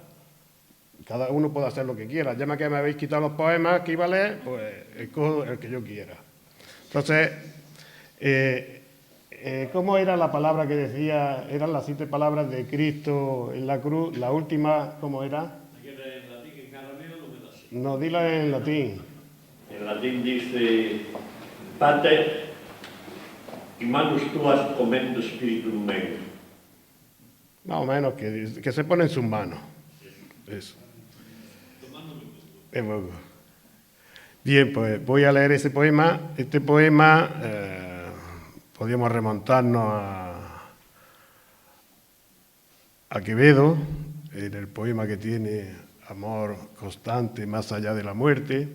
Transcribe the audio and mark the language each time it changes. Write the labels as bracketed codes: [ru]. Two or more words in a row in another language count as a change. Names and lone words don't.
[es] Cada uno puede hacer lo que quiera. Ya que me habéis quitado los poemas que iba a leer, pues escojo el que yo quiera. Entonces, ¿cómo era la palabra que decía? Eran las 7 palabras de Cristo en la cruz. La última, ¿cómo era? No, dila en latín. En latín dice: [la] Pater, in manus tuas commendo spiritum meum. [es] Más o menos, que se pone en sus manos. Eso. Bien, pues voy a leer ese poema. Este poema podríamos remontarnos a Quevedo, en el poema que tiene Amor constante más allá de la muerte.